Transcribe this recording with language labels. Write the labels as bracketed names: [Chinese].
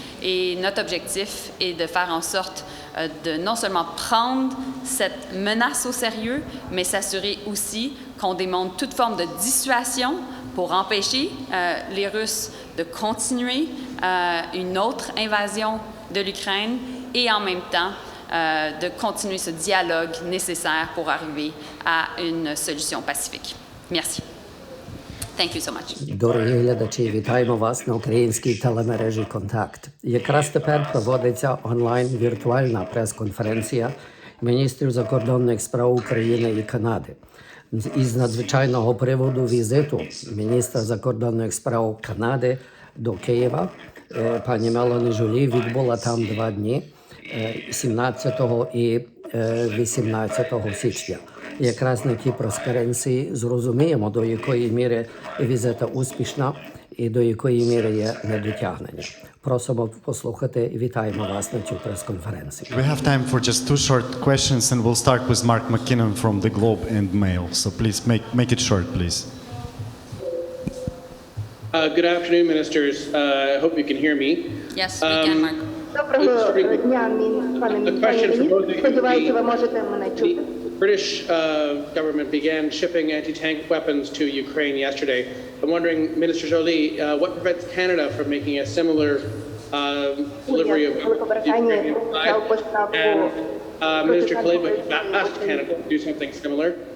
[French] Et notre objectif est de faire en sorte de non seulement prendre cette menace au sérieux, mais s'assurer aussi qu'on démontre toute forme de dissuasion pour empêcher les Russes de continuer une autre invasion de l'Ukraine et en même temps de continuer ce dialogue nécessaire pour arriver à une solution pacifique. Merci. [English] Thank you so much. [Ukrainian] Дорогі глядачі, вітаємо вас на українській телемережі «Контакт». Якраз тепер проводиться онлайн-віртуальна прес-конференція міністрів закордонних справ України і Канади. Із надзвичайного приводу візиту міністра закордонних справ Канади до Києва пані Мелані Жолі відбула там 2 дні, 17 і 18 січня. Якраз на тій прес-конференції зрозуміємо, до якої міри візита успішна і до якої міри є недотягнення. Просимо послухати і вітаємо вас на цю прес-конференцію. [English] We have time for just 2 short questions, and we'll start with Mark McKinnon from the Globe and Mail. So please make it short, please. Good afternoon, ministers. I hope you can hear me. Yes, we can, Mark. [Ukrainian] Доброго дня, пане міністр. Сподіваюся, ви можете мене чути. [English] The British government began shipping anti-tank weapons to Ukraine yesterday. I'm wondering, Minister Joly, what prevents Canada from making a similar delivery of Ukrainian side? And Minister Kuleba asked Canada to do something similar.